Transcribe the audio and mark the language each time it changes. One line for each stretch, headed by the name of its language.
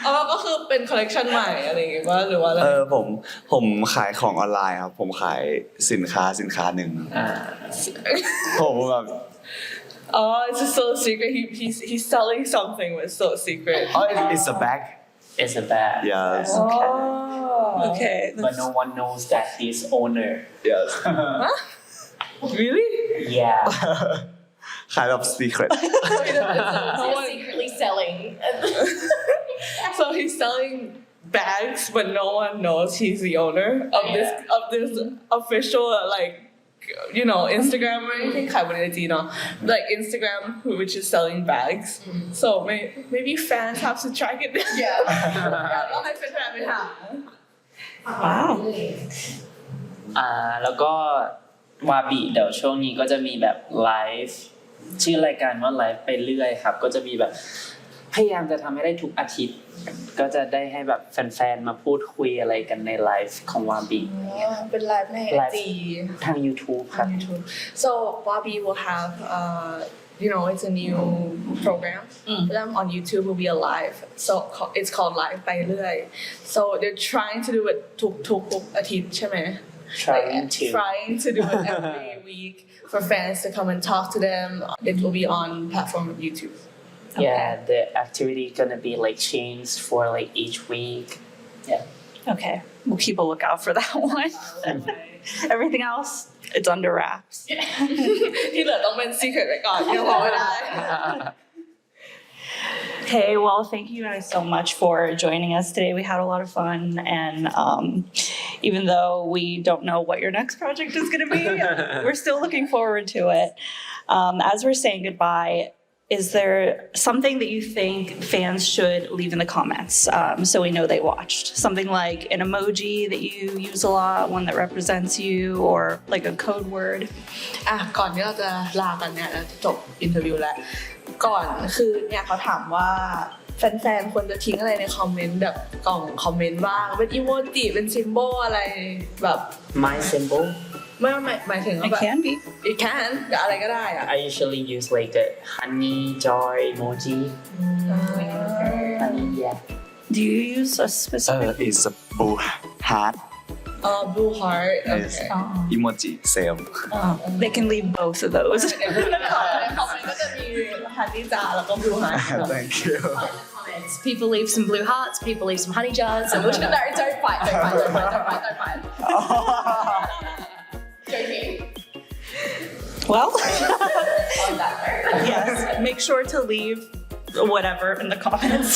Thai: ก็คือเป็นคอลเลกชันใหม่อะไรอย่างเงี้ยว่าหรือว่าอะไร ผมขายของออนไลน์ครับผมขายสินค้าหนึ่ง ผมแบบ
English: Oh, it's so secret. He's selling something but so secret. oh it's a bag is a bad yes Oh. Okay. but no one knows that he's owner yes Really? yeah
Thai: ขายแบบ secret
English: No You're one- secretly selling. So he's selling bags, but no one knows he's the owner of this official like Instagram or anything.
Thai: ขายบน IG เนาะ
English: like Instagram which is selling bags. So maybe fans have to track it down. Yeah.
Thai: ต้องให้แฟนๆไปหา
English: Wow.
Thai: แล้วก็วาบิเดี๋ยวช่วงนี้ก็จะมีแบบไลฟ์ชื่อรายการว่าไลฟ์ไปเรื่อยครับก็จะมีแบบพยายามจะทำให้ได้ทุกอาทิตย์ก็จะได้ให้แบบแฟนๆมาพูดคุยอะไรกันในไลฟ์ของวาบิ เป็นไลฟ์ใน IG ทาง YouTube ครับ
English: So Bobby will have it's a new program for them on YouTube will be a live. So it's called Live ไปเรื่อย So they're trying to do it
Thai: ทุกอาทิตย์ใช่ไหม
English: trying to do it every week for fans to come and talk to them. It will be on platform of YouTube. Yeah, the activity gonna be like changed for like each week. Yeah. Okay. We'll keep a lookout for that one. Everything else, it's under wraps.
Thai: ที่เหลือต้องเป็น secret ไว้ก่อนยังบอกไม่ได้
English: Okay, well, thank you guys so much for joining us today. We had a lot of fun, and even though we don't know what your next project is going to be, we're still looking forward to it. As we're saying goodbye, is there something that you think fans should leave in the comments so we know they watched? Something like an emoji that you use a lot, one that represents you, or like a code word?
Thai: ก่อนที่เราจะลากันเนี่ยจะจบอินเทอร์วิวแล้วก่อนคือเนี่ยเขาถามว่าแฟนๆควรจะทิ้งอะไรในคอมเมนต์แบบกล่องคอมเมนต์บ้างเป็นอีโมจิเป็นซิมโบลอะไรแบบ
English: My symbol,
Thai: ไม่หมายถึงว่า
English: It
Thai: แบบ
English: can be. it can
Thai: อะไรก็ได้อะ
English: I usually use like a honey joy emoji. Honey, yeah. Do you use a specific? it's a blue heart blue heart yes emoji same They can leave both of those.
Thai: ในคอมเมนต์ก็จะมีฮันนี่จาแล้วก็
English: blue heart thank you Comments. People leave some blue hearts. People leave some honey jars. And we'll no, don't fight. Don't fight. Joking. Well, On that note. yes, make sure to leave whatever in the comments.